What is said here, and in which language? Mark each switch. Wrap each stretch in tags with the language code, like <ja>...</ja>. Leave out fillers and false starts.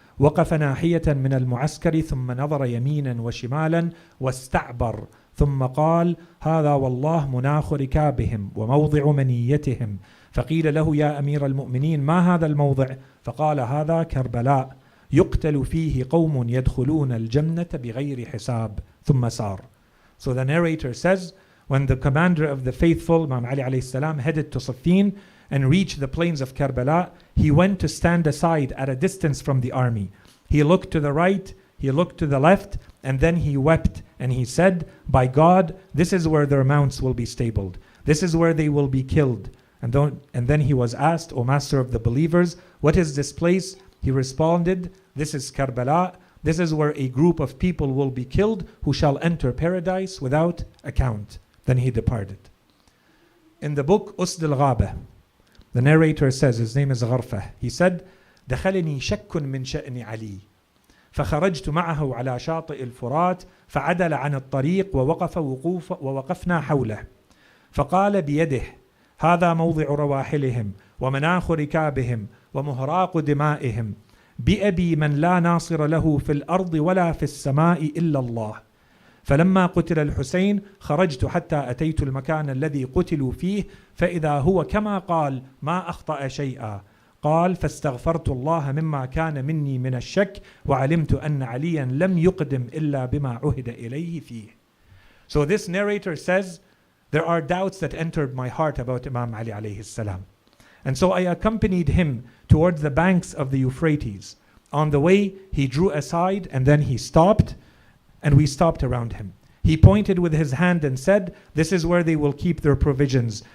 <ar>وقف ناحية من المعسكر ثم نظر يمينا وشمالا واستعبر ثم قال هذا والله مناخ ركابهم وموضع منيتهم فقيل له يا أمير المؤمنين ما هذا الموضع فقال هذا كربلاء يقتل فيه قوم يدخلون الجنة بغير حساب ثم سار.</ar> <en>So the narrator says, when the commander of the faithful, Imam Ali alayhi salam, headed to Saffin and reached the plains of Karbala, he went to stand aside at a distance from the army. He looked to the right, he looked to the left, and then he wept and he said, by God, this is where their mounts will be stabled. This is where they will be killed. And then he was asked, O master of the believers, what is this place? He responded, this is Karbala. This is where a group of people will be killed who shall enter paradise without account. Then he departed. In the book Usd al-Ghaba, the narrator says, his name is Gharfah, he said,</en> <ar>دخلني شك من شأن علي فخرجت معه على شاطئ الفرات فعدل عن الطريق ووقفنا حوله فقال بيده هذا موضع رواحلهم ومناخ ركابهم ومهراق دمائهم بأبي من لا ناصر له في الأرض ولا في السماء إلا الله. فلما قتل الحسين خرجت حتى أتيت المكان الذي قتلوا فيه فإذا هو كما قال ما أخطأ شيئا. قال فاستغفرت الله مما كان مني من الشك وعلمت أن عليا لم يقدم إلا بما عهد إليه فيه.</ar> <en>So this narrator says, there are doubts that entered my heart about Imam Ali alayhi salam. And so I accompanied him towards the banks of the Euphrates. On the way, he drew aside and then he stopped, and we stopped around him. He pointed with his hand and said, this is where they will keep their provisions.</en>